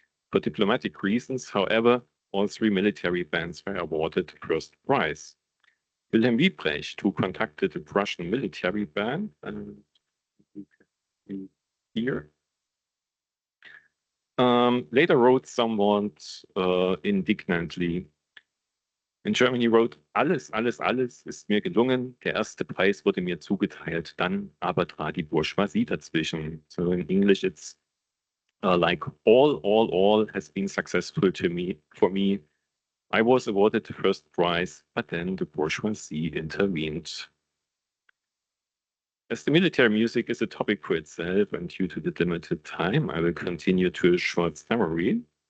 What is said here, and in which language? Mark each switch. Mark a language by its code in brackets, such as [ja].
[en] For diplomatic reasons, however, all three military bands were awarded the first prize. Wilhelm Wiebrecht, who conducted the Prussian military band, here, later wrote somewhat indignantly. In Germany wrote, [de] alles ist mir gelungen, der erste Preis wurde mir zugeteilt, dann aber trat die Bourgeoisie dazwischen. [en] So in English it's like all has been successful for me. I was awarded the first prize, but then the bourgeoisie intervened. As the military music is a topic for itself, and due to the limited time, I will continue to a short summary.